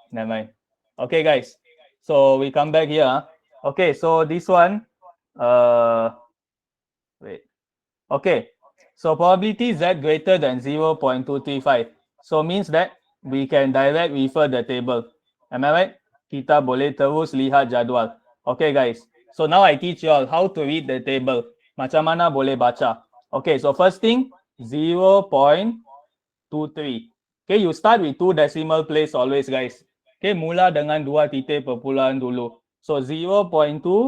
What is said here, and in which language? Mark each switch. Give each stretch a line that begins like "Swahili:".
English: Never mind. Okay guys. So we come back here. Okay, so this one. Wait. Okay. So probability Z greater than 0.235. So means that we can direct refer the table. Am I right?
Malay: Kita boleh terus lihat jadual.
English: Okay guys. So now I teach you all how to read the table.
Malay: Macam mana boleh baca.
English: Okay, so first thing 0.23. Okay, you start with two decimal place always guys.
Malay: Okay, mula dengan dua titik perpuluhan dulu. So 0.23.